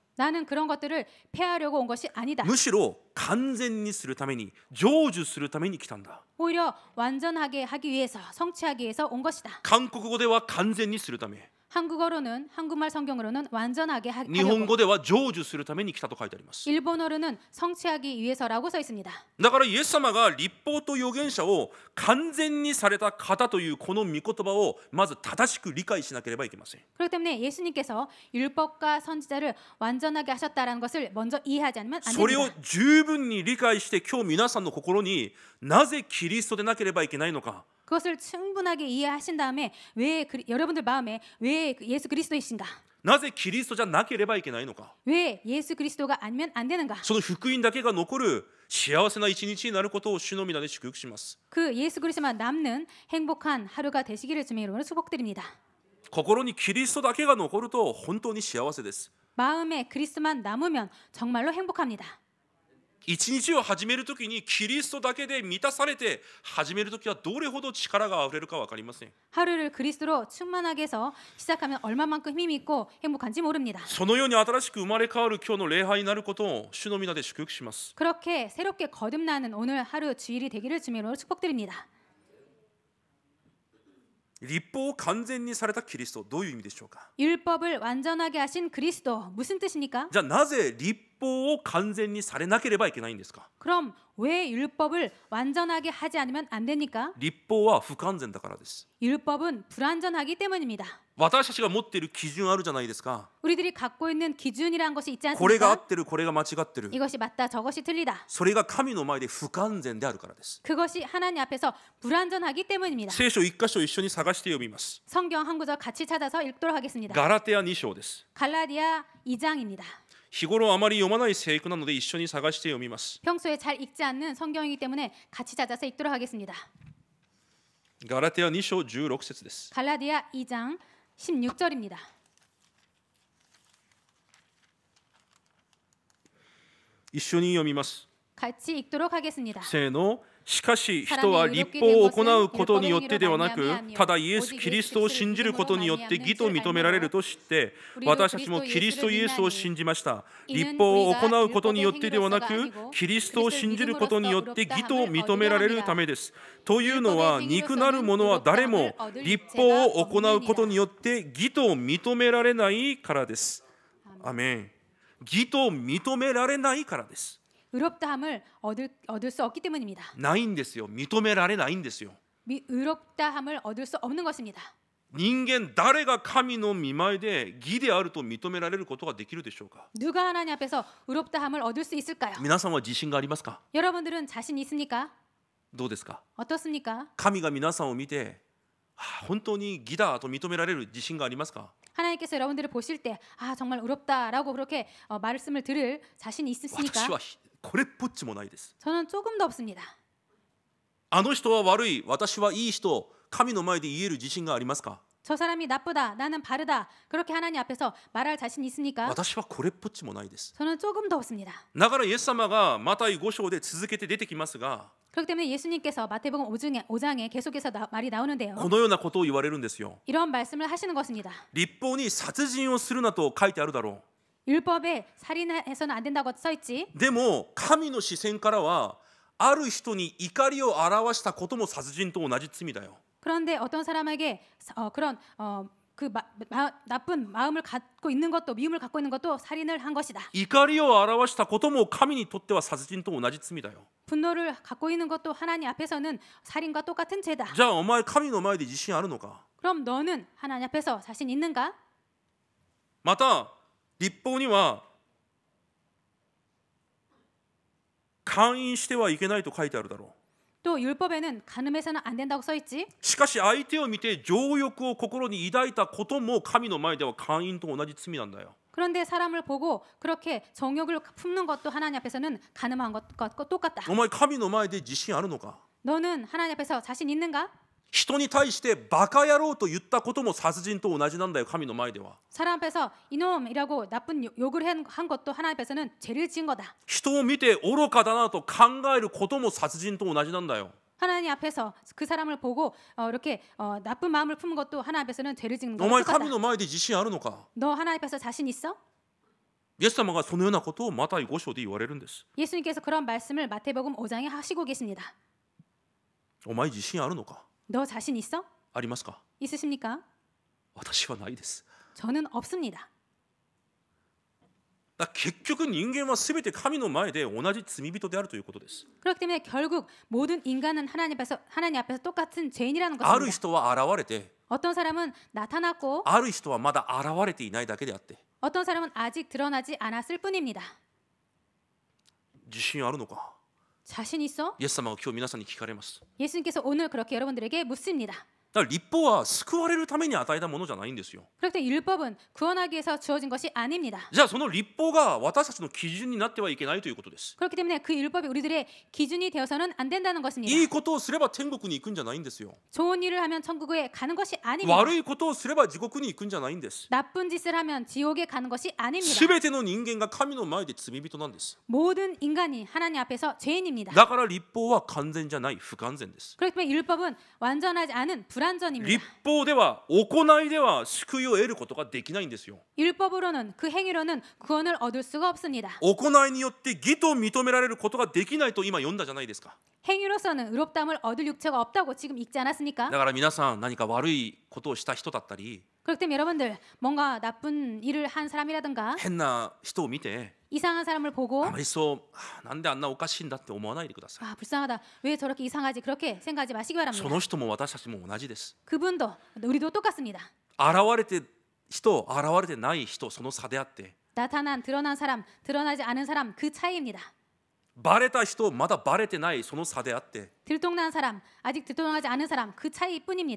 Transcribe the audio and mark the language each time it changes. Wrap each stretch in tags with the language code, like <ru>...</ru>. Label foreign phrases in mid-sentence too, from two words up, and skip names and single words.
<ko>나는 그런 것들을 폐하려고 온 것이 아니다.</ko> <ja>むしろ完全にするために、成就するために来たんだ。</ja> <ko>오히려 완전하게 하기 위해서, 성취하기 위해서 온 것이다.</ko> <ja>韓国語では完全にするため、</ja> <ko>한국어로는, 한국말 성경으로는 완전하게</ko> <ja>日本</ja> <ko>하려고,</ko> <ja>語では成就するために来たと書いてあります。</ja> <ko>일본어로는 성취하기 위해서라고 써 있습니다.</ko> <ja>だからイエス様が律法と預言者を完全にされた方というこの御言葉をまず正しく理解しなければいけません。</ja> <ko>그렇기 때문에 예수님께서 율법과 선지자를 완전하게 하셨다라는 것을 먼저 이해하지 않으면 안</ko> <ja>それを</ja> <ko>됩니다.</ko> <ja>十分に理解して今日皆さんの心になぜキリストでなければいけないのか、</ja> <ko>그것을 충분하게 이해하신 다음에 여러분들 마음에 왜 예수 그리스도이신가?</ko> <ja>なぜキリストじゃなければいけないのか、</ja> <ko>왜 예수 그리스도가 아니면 안 되는가?</ko> <ja>その福音だけが残る幸せな一日になることを主の皆で祝福します。</ja> <ko>그 예수 그리스도만 남는 행복한 하루가 되시기를 주님의 이름으로 축복드립니다.</ko> <ja>心にキリストだけが残ると本当に幸せです。</ja> <ko>마음에 그리스도만 남으면 정말로 행복합니다.</ko> <ja>一日を始めるときにキリストだけで満たされて始めるときはどれほど力があふれるか分かりません。</ja> <ko>하루를 그리스도로 충만하게 해서 시작하면 얼마만큼 힘이 있고 행복한지 모릅니다.</ko> <ja>そのように新しく生まれ変わる今日の礼拝になることを主の皆で祝福します。</ja> <ko>그렇게 새롭게 거듭나는 오늘 하루 주일이 되기를 주님의 이름으로 축복드립니다.</ko> <ja>律法を完全にされたキリスト、どういう意味でしょうか。</ja> <ko>율법을 완전하게 하신 그리스도 무슨 뜻입니까?</ko> <ja>じゃあなぜ律法を完全にされなければいけないんですか。</ja> <ko>그럼 왜 율법을 완전하게 하지 않으면 안 됩니까?</ko> <ja>律法は不完全だからです。</ja> <ko>율법은 불완전하기 때문입니다.</ko> <ja>私たちが持っている基準あるじゃないですか。</ja> <ko>우리들이 갖고 있는 기준이라는 것이 있지</ko> <ja>これが合</ja> <ko>않습니까?</ko> <ja>ってる、これが間違ってる。</ja> <ko>이것이 맞다, 저것이 틀리다.</ko> <ja>それが神の前で不完全であるからです。</ja> <ko>그것이 하나님 앞에서 불완전하기 때문입니다.</ko> <ja>聖書一箇所一緒に探して読みます。</ja> <ko>성경 한 구절 같이 찾아서 읽도록 하겠습니다.</ko> <ja>ガラテヤ2章です。</ja> <ko>갈라디아 2장입니다.</ko> <ja>日頃あまり読まない聖句なので一緒に探して読みます。</ja> <ko>평소에 잘 읽지 않는 성경이기 때문에 같이 찾아서 읽도록 하겠습니다.</ko> <ja>ガラテヤ2章16節です。</ja> <ko>갈라디아 2장 16절입니다.</ko> <ja>一緒に読みます。</ja> <ko>같이 읽도록 하겠습니다.</ko> <ja>せーの。しかし人は律法を行うことによってではなく、ただイエス・キリストを信じることによって義と認められると知って、私たちもキリストイエスを信じました。律法を行うことによってではなく、キリストを信じることによって義と認められるためです。というのは、肉なる者は誰も律法を行うことによって義と認められないからです。アメン。義と認められないからです。</ja> <ko>의롭다함을 얻을 수 없기 때문입니다.</ko> <ja>ないんですよ。認められないんですよ。</ja> <ko>의롭다함을 얻을 수 없는 것입니다.</ko> <ja>人間誰が神の御前で義であると認められることができるでしょうか。</ja> <ko>누가 하나님 앞에서 의롭다함을 얻을 수 있을까요?</ko> <ja>皆さんは自信がありますか。</ja> <ko>여러분들은 자신 있습니까?</ko> <ja>どうですか。</ja> <ko>어떻습니까?</ko> <ja>神が皆さんを見て、本当に義だと認められる自信がありますか。</ja> <ko>하나님께서 여러분들을 보실 때 아 정말 의롭다라고 그렇게 말씀을 들을 자신이</ko> <ja>私</ja> <ko>있으십니까?</ko> <ja>はこれっぽっちもないです。</ja> <ko>저는 조금도 없습니다.</ko> <ja>あの人は悪い、私はいい人、神の前で言える自信がありますか？</ja> <ko>저 사람이 나쁘다, 나는 바르다. 그렇게 하나님 앞에서 말할 자신 있습니까?</ko> <ja>私はこれっぽっちもないです。</ja> <ko>저는 조금도 없습니다.</ko> <ja>だからイエス様がマタイ5章で続けて出てきますが、</ja> <ko>그렇기 때문에 예수님께서 마태복음 5장에 계속해서 말이 나오는데요.</ko> <ja>このようなことを言われるんですよ。</ja> <ko>이런 말씀을 하시는 것입니다.</ko> <ja>律法に殺人をするなと書いてあるだろ</ja> <ko>율법에 살인해서는 안 된다고 써 있지.</ko> <ja>う。でも神の視線からはある人に怒りを表したことも殺人と同じ罪だよ。</ja> <ko>그런데 어떤 사람에게 그런 나쁜 마음을 갖고 있는 것도 미움을 갖고 있는 것도 살인을 한 것이다.</ko> <ja>怒りを表したことも神にとっては殺人と同じ罪だよ。</ja> <ko>분노를 갖고 있는 것도 하나님 앞에서는 살인과 똑같은 죄다.</ko> <ja>じゃあお前神の前で自信あるのか？</ja> <ko>그럼 너는 하나님 앞에서 자신 있는가?</ko> <ja>また律法には姦淫してはいけないと書いてあるだろう。</ja> <ko>또 율법에는 간음해서는 안 된다고 써 있지.</ko> <ja>しかし相手を見て情欲を心に抱いたことも神の前では姦淫と同じ罪なんだよ。</ja> <ko>그런데 사람을 보고 그렇게 정욕을 품는 것도 하나님 앞에서는 간음한 것과 똑같다.</ko> <ja>お前神の前で自信あるのか？</ja> <ko>너는 하나님 앞에서 자신 있는가?</ko> <ja>人に対してバカ野郎と言ったことも殺人と同じなんだよ。神の前では</ja> <ko>사람 앞에서 이놈이라고 나쁜 욕을 한 것도 하나님 앞에서는 죄를 지은 거다.</ko> <ja>人を見て愚かだなと考えることも殺人と同じなんだよ。</ja> <ko>하나님 앞에서 그 사람을 보고 이렇게 나쁜 마음을 품은 것도 하나님 앞에서는 죄를 짓는</ko> <ja>お</ja> <ko>거다.</ko> <ja>前神の前で自信あるのか？</ja> <ko>너 하나님 앞에서 자신 있어?</ko> <ja>イエス様がそのようなことをマタイ5章で言われるんです。</ja> <ko>예수님께서 그런 말씀을 마태복음 5장에 하시고 계십니다.</ko> <ja>お前自信あるのか？</ja> <ko>너 자신 있어?</ko> <ja>ありますか？</ja> <ko>있으십니까?</ko> <ja>私はないです。</ja> <ko>저는 없습니다.</ko> <ja>だから結局人間はすべて神の前で同じ罪人であるということです。</ja> <ko>그렇기 때문에 결국 모든 인간은 하나님 앞에서 똑같은 죄인이라는</ko> <ja>ある</ja> <ko>것입니다.</ko> <ja>人は現れて、</ja> <ko>어떤 사람은 나타났고</ko> <ja>ある人はまだ現れていないだけであって、</ja> <ko>어떤 사람은 아직 드러나지 않았을 뿐입니다.</ko> <ja>自信あるのか？</ja> <ko>자신 있어?</ko> <ja>イエス様が今日皆さんに聞かれます。</ja> <ko>예수님께서 오늘 그렇게 여러분들에게 묻습니다.</ko> <ja>だから律法は救われるために与えたものじゃないんですよ。</ja> <ko>그렇기 때문에 율법은 구원하기 위해서 주어진 것이 아닙니다.</ko> <ja>じゃあその律法が私たちの基準になってはいけないということです。</ja> <ko>그렇기 때문에 그 율법이 우리들의 기준이 되어서는 안 된다는 것입니다.</ko> <ja>いいことをすれば天国に行くんじゃないんですよ。</ja> <ko>좋은 일을 하면 천국에 가는 것이 아닙니다.</ko> <ja>悪いことをすれば地獄に行くんじゃないんです。</ja> <ko>나쁜 짓을 하면 지옥에 가는 것이 아닙니다.</ko> <ja>すべての人間が神の前で罪人なんです。</ja> <ko>모든 인간이 하나님 앞에서 죄인입니다.</ko> <ja>だから律法は完全じゃない、不完全です。</ja> <ko>그렇기 때문에 율법은 완전하지 않은 불완전입니다.</ko> <ja>律法では行いでは救いを得ることができないんですよ。</ja> <ko>율법으로는 그 행위로는 구원을 얻을 수가 없습니다.</ko> <ja>行いによって義と認められることができないと今読んだじゃないですか。</ja> <ko>행위로서는 의롭다함을 얻을 육체가 없다고 지금 읽지 않았습니까?</ko> <ja>だから皆さん何か悪いことをした人だったり、</ja> <ko>그렇기 때문에 여러분들 뭔가 나쁜 일을 한 사람이라든가</ko> <ja>変な人を見て</ja> <ko>이상한 사람을 보고</ko> <ja>あまりそうなんであんなおかしいんだって思わないでください。</ja> <ko>아 불쌍하다 왜 저렇게 이상하지 그렇게 생각하지 마시기</ko> <ja>そ</ja> <ko>바랍니다.</ko> <ja>の人も私たちも同じです。</ja> <ko>그분도 우리도 똑같습니다.</ko> <ja>現れて人、現れてない人、その差であって、</ja> <ko>나타난 드러난 사람 드러나지 않은 사람 그 차이입니다.</ko> <ja>バレた人、まだバレてないその差であって、</ja> <ko>들통난 사람 아직 들통나지 않은 사람 그 차이뿐입니다.</ko>